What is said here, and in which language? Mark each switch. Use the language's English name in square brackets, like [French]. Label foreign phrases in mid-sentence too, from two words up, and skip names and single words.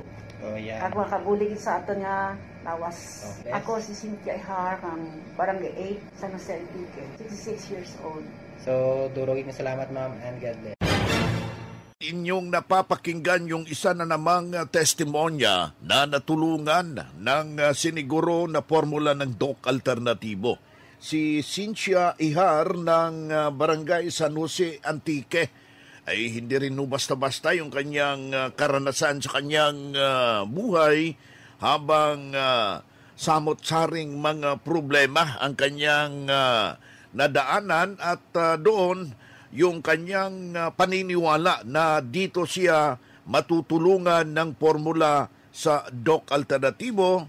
[English] Oh, yeah. [Hiligaynon] Kag makabulig sa aton nga lawas. Okay. Ako si Cynthia Ihar kang Barangay 8 San Jose Antique, 66 years old. So, durugin salamat [English] ma'am and God bless. [Filipino] Inyong napapakinggan yung isa na namang testimonya na natulungan ng siniguro na formula ng Doc Alternativo. Si Cynthia Ihar ng Barangay San Jose Antique ay hindi rin basta-basta yung kanyang karanasan sa kanyang buhay habang samot-saring mga problema ang kanyang nadaanan at doon yung kanyang paniniwala na dito siya matutulungan ng formula sa Doc Alternativo.